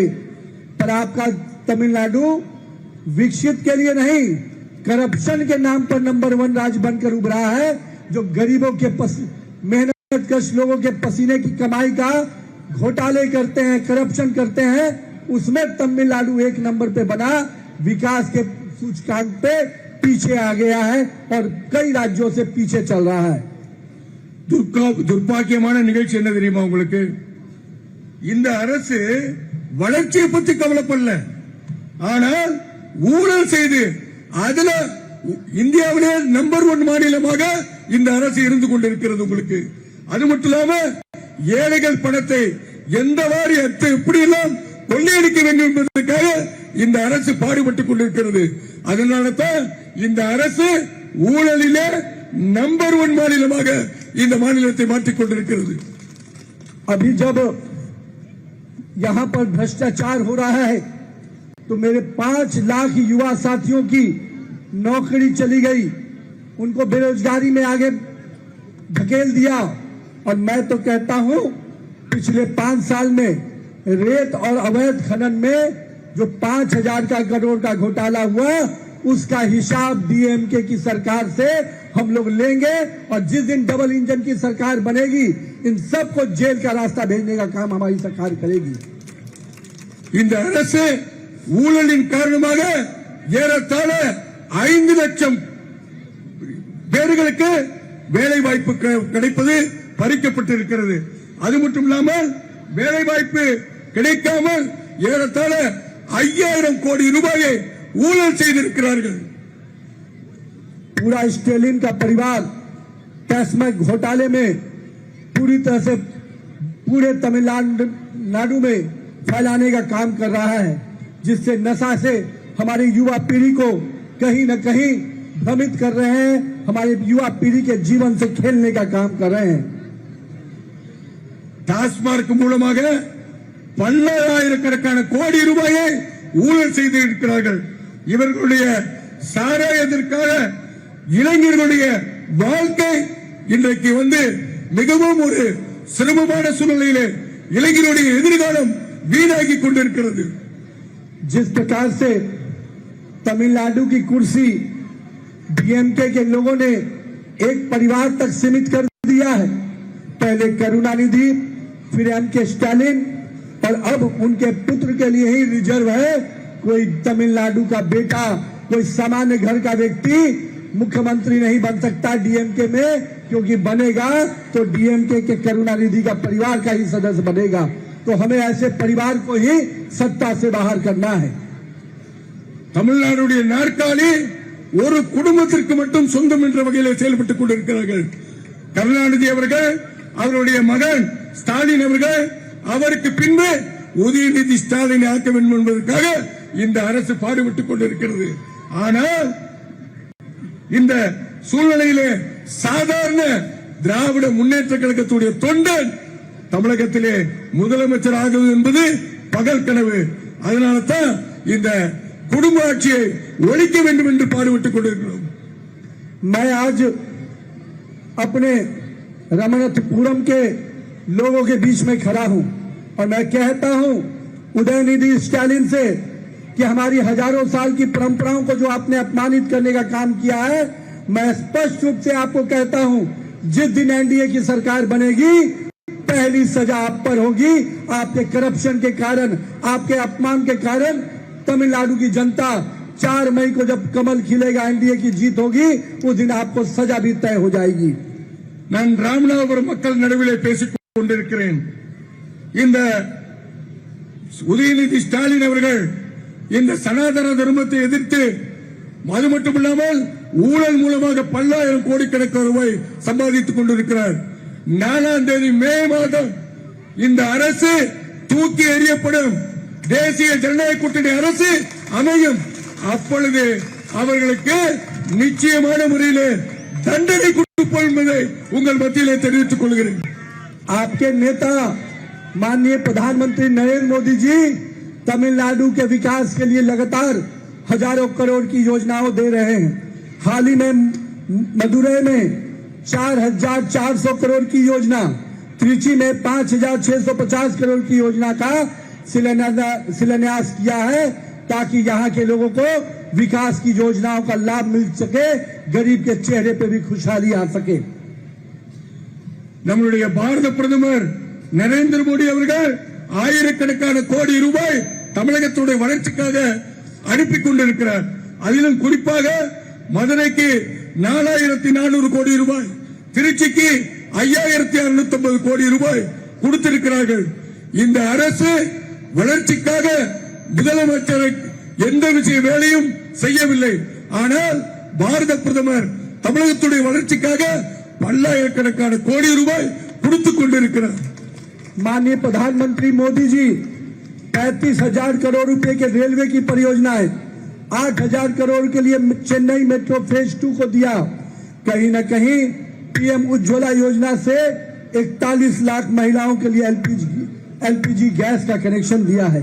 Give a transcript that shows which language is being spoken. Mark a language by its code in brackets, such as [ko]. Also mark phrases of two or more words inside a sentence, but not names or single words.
[hi] पर आपका तमिलनाडु विकसित के लिए नहीं, करप्शन के नाम पर नंबर 1 राज्य बनकर उभरा है, जो गरीबों के मेहनत कश लोगों के पसीने की कमाई का घोटाले करते हैं, करप्शन करते हैं. उसमें तमिलनाडु 1 नंबर पे बना, विकास के सूचकांक पे पीछे आ गया है और कई राज्यों से पीछे चल रहा है. [ta] துர்பாக்கியமான நிகழ்ச்சி என்ன தெரியுமா உங்களுக்கு? இந்த அரசு வளர்ச்சியை பற்றி கவலைப்படல, ஆனால் ஊழல் செய்து அதுல இந்தியாவிலே நம்பர் 1 மாநிலமாக இந்த அரசு இருந்து கொண்டிருக்கிறது. உங்களுக்கு அது மட்டும் இல்லாம ஏழைகள் பணத்தை எந்த வாரியத்தை எப்படி எல்லாம் கொள்ளையடிக்க வேண்டும் என்பதற்காக இந்த அரசு பாடுபட்டுக் கொண்டிருக்கிறது. அதனால தான் இந்த அரசு ஊழலிலே நம்பர் 1 மாநிலமாக இந்த மாநிலத்தை மாற்றிக் கொண்டிருக்கிறது. [hi] अभी जब यहाँ पर भ्रष्टाचार हो रहा है तो मेरे 5 लाख युवा साथियों की नौकरी चली गई, उनको बेरोजगारी में आगे धकेल दिया. और मैं तो कहता हूं, पिछले 5 साल में रेत और अवैध खनन में जो 5,000 करोड़ का घोटाला हुआ, उसका हिसाब डीएमके की सरकार से हम लोग लेंगे. और जिस दिन डबल इंजन की सरकार बनेगी, इन सबको जेल का रास्ता भेजने का काम हमारी सरकार करेगी. [ta] இந்த அரசு ஊழலின் காரணமாக ஏறத்தாழ 5 லட்சம் பேர்களுக்கு வேலை வாய்ப்பு கிடைப்பது பறிக்கப்பட்டிருக்கிறது. அது மட்டும் இல்லாமல் வேலை வாய்ப்பு கிடைக்காமல் ஏறத்தாழ 5000 கோடி ரூபாயை ஊழல் செய்திருக்கிறார்கள். [hi] पूरा स्टेलिन का परिवार टैक्स घोटाले में पूरी तरह से पूरे तमिलनाडु में फैलाने का काम कर रहा है, जिससे नशा से हमारी युवा पीढ़ी को कहीं न कहीं भ्रमित कर रहे हैं, हमारे युवा पीढ़ी के जीवन से खेलने का काम कर रहे हैं. [ta] டாஸ்மார்க் மூலமாக 1,000,000 கோடி ரூபாயை ஊழல் செய்திருக்கிறார்கள். இவர்களுடைய சாராயத்திற்காக இளைஞர்களுடைய வாழ்க்கை இன்றைக்கு மிகவும் ஒரு சிரமமான சூழ்நிலையிலே இளைஞருடைய எதிர்காலம் வீணாகி கொண்டிருக்கிறது. [hi] जिस प्रकार से तमिलनाडु की कुर्सी डीएमके के लोगों ने एक परिवार तक सीमित कर दिया है, पहले करुणानिधि, फिर एमके स्टालिन और अब उनके पुत्र के लिए ही रिजर्व है. कोई तमिलनाडु का बेटा, कोई सामान्य घर का व्यक्ति मुख्यमंत्री नहीं बन सकता डीएमके में, क्योंकि बनेगा तो डीएमके के करुणानिधि का परिवार का ही सदस्य बनेगा. तो हमें ऐसे परिवार को ही सत्ता से बाहर करना है. [ta] தமிழ்நாடுடைய நாற்காலி ஒரு குடும்பத்திற்கு மட்டும் சொந்தம் என்ற வகையில் செயல்பட்டுக் கொண்டிருக்கிறார்கள். கருணாநிதி அவர்கள், அவருடைய மகன் ஸ்டாலின் அவர்கள், அவருக்கு பின்பு உதயநிதி ஸ்டாலினை ஆக்க வேண்டும் என்பதற்காக இந்த அரசு பாடுபட்டுக் கொண்டிருக்கிறது. ஆனால் இந்த சூழ்நிலையிலே சாதாரண திராவிட முன்னேற்ற கழகத்துடைய தொண்டன் தமிழகத்திலே முதலமைச்சர் ஆகுவது என்பது பகல் கனவு. அதனால தான் இந்த குடும்ப ஆட்சியை ஒழிக்க வேண்டும் என்று பாடுபட்டுக் கொண்டிருக்கிறோம். [hi] मैं आज अपने रमनाथपुरम के लोगों के बीच में खड़ा हूं और मैं कहता हूं उदयनिधि स्टालिन से कि हमारी हजारों साल की परंपराओं को जो आपने अपमानित करने का काम किया है, मैं स्पष्ट रूप से आपको कहता हूं, जिस दिन एनडीए की सरकार बनेगी पहली सजा आप पर होगी. आपके करप्शन के कारण, आपके अपमान के कारण तमिलनाडु की जनता 4 मई को जब कमल खिलेगा, एनडीए की जीत होगी, उस दिन आपको सजा भी तय हो जाएगी. [ta] நான் ராமநாதபுரம் மக்கள் நடுவிலே பேசிக் கொண்டிருக்கிறேன். இந்த உதயநிதி ஸ்டாலின் அவர்கள் இந்த சனாதன தர்மத்தை எதிர்த்து அது மட்டுமில்லாமல் ஊழல் மூலமாக பல்லாயிரம் கோடிக்கணக்கான ரூபாய் சம்பாதித்துக் கொண்டிருக்கிறார். 4ஆம் தேதி மே மாதம் இந்த அரசு தூக்கி எறியப்படும். தேசிய ஜனநாயக கூட்டணி அரசு அமையும். அப்பொழுது அவர்களுக்கு நிச்சயமான முறையில் தண்டனை கொடுப்போம் என்பதை உங்கள் மத்தியிலே தெரிவித்துக் கொள்கிறேன். [hi] आपके नेता माननीय प्रधानमंत्री नरेंद्र मोदी जी तमिलनाडु के विकास के लिए लगातार हजारों करोड़ की योजनाओं दे रहे हैं. हाल ही में मदुरई में 4,400 करोड़ की योजना, त्रिची में 5,650 करोड़ की योजना का शिलान्यास किया है, ताकि यहाँ के लोगों को विकास की योजनाओं का लाभ मिल सके, गरीब के चेहरे पे भी खुशहाली आ सके. [ta] நம்முடைய பாரத பிரதமர் நரேந்திர மோடி அவர்கள் ஆயிரக்கணக்கான கோடி ரூபாய் தமிழகத்துடைய வளர்ச்சிக்காக அனுப்பி கொண்டிருக்கிறார். அதிலும் குறிப்பாக மதுரைக்கு 4,400 கோடி ரூபாய், திருச்சிக்கு 5,650 கோடி ரூபாய் கொடுத்திருக்கிறார்கள். இந்த அரசு வளர்ச்சிக்காக முதலமைச்சர் எந்த விஷய வேலையும் செய்யவில்லை. ஆனால் பாரத பிரதமர் தமிழகத்துடைய வளர்ச்சிக்காக பல்லாயிரக்கணக்கான கோடி ரூபாய் கொடுத்துக் கொண்டிருக்கிறார். [hi] माननीय प्रधानमंत्री मोदी जी 35,000 करोड़ रुपए के रेलवे की परियोजनाएं, 8,000 करोड़ के लिए चेन्नई [en] metro phase [hi] 2 को दिया. कहीं न कहीं पीएम उज्ज्वला योजना से 41 लाख महिलाओं के लिए [en] LPG gas [hi] का कनेक्शन दिया है.